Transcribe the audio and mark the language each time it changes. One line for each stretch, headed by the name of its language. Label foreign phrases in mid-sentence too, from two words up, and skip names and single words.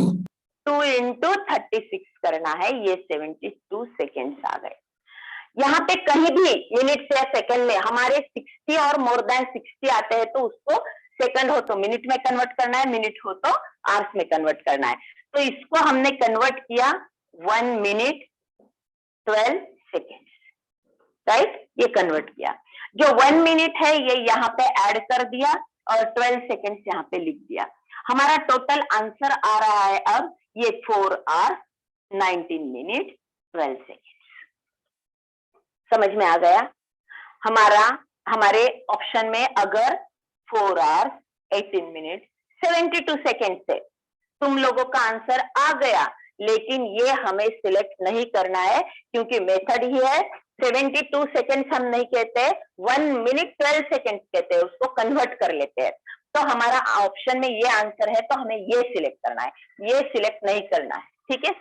Hindi: 2 into 36 करना है, ये 72 सेकेंड्स आ गए। यहाँ पे कहीं भी मिनट या सेकंड में हमारे 60 और
English: more than
Hindi: 60 आते हैं तो उसको सेकंड हो तो मिनट में कन्वर्ट करना है, मिनट हो तो आवर्स में कन्वर्ट करना है। तो इसको हमने कन्वर्ट किया
English: 1 minute 12 seconds,
Hindi: राइट, ये कन्वर्ट किया। जो 1 minute है ये यहाँ पे ऐड कर दिया और 12 seconds यहाँ पे लिख दिया। हमारा
English: total answer
Hindi: आ रहा है अब ये
English: 4 hours 19 minutes 12 seconds।
Hindi: समझ में आ गया? हमारे ऑप्शन में अगर
English: 4 hours 18 minutes 72 seconds
Hindi: से तुम लोगों का आंसर आ गया, लेकिन ये हमें सिलेक्ट नहीं करना है क्योंकि मेथड ही है 72 सेकेंड्स हम नहीं कहते, 1 मिनट 12 सेकेंड कहते हैं, उसको कन्वर्ट कर लेते हैं। तो हमारा ऑप्शन में ये आंसर है, तो हमें ये सिलेक्ट करना है, ये सिलेक्ट नहीं करना है, ठीक है।